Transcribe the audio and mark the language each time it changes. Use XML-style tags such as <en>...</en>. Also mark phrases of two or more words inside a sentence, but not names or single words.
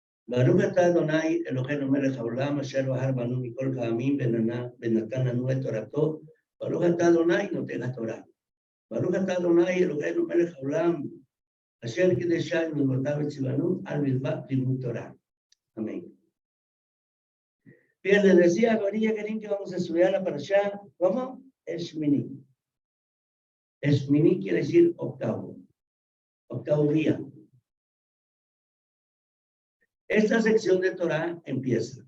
<he>ברוך אתה אדוני אלוהינו מלך העולם אשר בחר בנו מכל העמים ונתן לנו את תורתו. ברוך אתה אדוני נותן התורה. ברוך אתה אדוני אלוהינו מלך העולם אשר קידשנו ומידותיו וציוונו על מצוות לימוד תורה.</he> <es>Amén. Bien, les decía ahorita que vamos a estudiar la parashá, ¿cómo? Shmini. Shmini quiere decir octavo día. Esta sección de Torah empieza.</es>